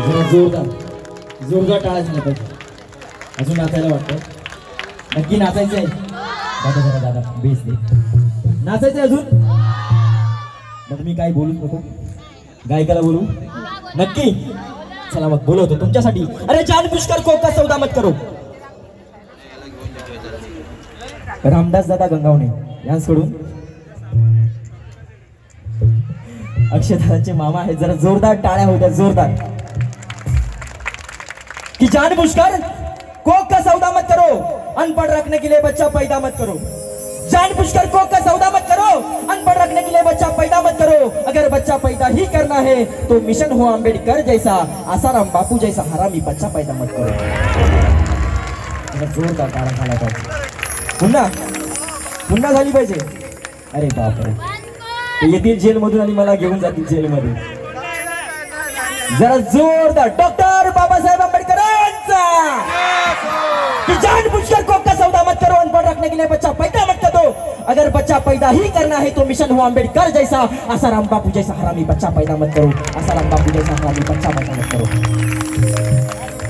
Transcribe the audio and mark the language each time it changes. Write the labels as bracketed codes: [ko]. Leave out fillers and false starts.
[mr] जोरदार जोरदार टाळा झाला पाहिजे. अजून नाचायला वाटतं. नक्की नाचायचं आहे दादा. जरा दादा बेस दे. नाचायचं अजून. मग मी काय बोलू नको, गायकाला बोलू नक्की. चला मग बोलवतो तुमच्यासाठी. [hi] अरे जान पुष्कर को का सौदा मत करो. [mr] रामदास दादा गंगावणे यांच्याकडून अक्षयदादांचे मामा आहेत. जरा जोरदार टाळ्या होत्या जोरदार. [hi] कि जानबूझकर कोक का सौदा मत करो अनपढ़ रखने के लिए बच्चा पैदा मत करो. जानबूझकर कोक का सौदा मत करो अनपढ़ रखने के लिए बच्चा पैदा मत करो. अगर बच्चा पैदा ही करना है तो मिशन हो अंबेडकर जैसा आसाराम बापू जैसा हरामी बच्चा पैदा मत करो. [mr] जोरदार टाळा झाला पाहिजे. पुन्हा पुन्हा झाली पाहिजे. अरे बापरे ते येतील जेलमधून आणि मला घेऊन जातील जेलमध्ये. जरा जोरदार डॉक्टर बाबासाहेब आंबेडकरांचा. [hi] कि जानबूझकर कोक का सौदा मत करो अनपढ़ रखने के लिए बच्चा पैदा मत करो. अगर बच्चा पैदा ही करना है तो मिशन हो अंबेडकर जैसा आसाराम बापू जैसा हरामी बच्चा पैदा मत करो. आसाराम बापू जैसा हरामी बच्चा पैदा मत करो.